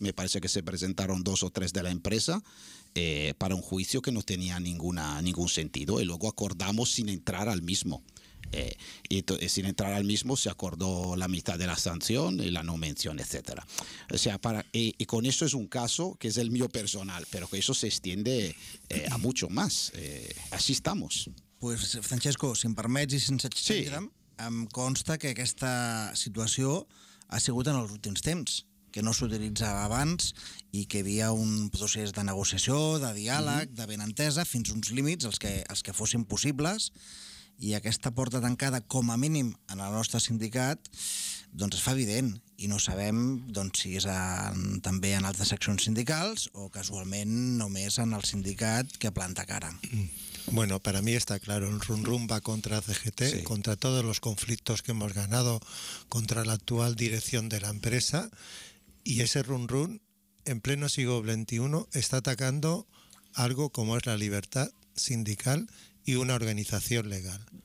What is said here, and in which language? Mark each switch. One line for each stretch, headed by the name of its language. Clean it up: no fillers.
Spanish: Me parece que se presentaron 2 o 3 de la empresa para un juicio que no tenía ningún sentido, y luego acordamos sin entrar al mismo. Sin entrar al mismo, se acordó la mitad de la sanción y la no mención, etcétera. O sea, y con eso es un caso que es el mío personal, pero que eso se extiende a mucho más. Así estamos.
Catalan: Pues, Francesco, si em permets i sense extendre, sí, em consta que aquesta situació ha sigut en els últims temps, que no s'utilitzava abans i que hi havia un procés de negociació, de diàleg, de benentesa, fins uns límits, els que fossin possibles. I aquesta porta tancada, com a mínim, en el nostre sindicat, doncs es fa evident, i no sabem, doncs, si és també en altres seccions sindicals o casualment només en el sindicat que planta cara.
Spanish: Bueno, para mí está claro, el rumrum va contra CGT, sí, contra todos los conflictos que hemos ganado contra la actual dirección de la empresa, y ese rumrum, en pleno siglo XXI, está atacando algo como es la libertad sindical y una organización legal.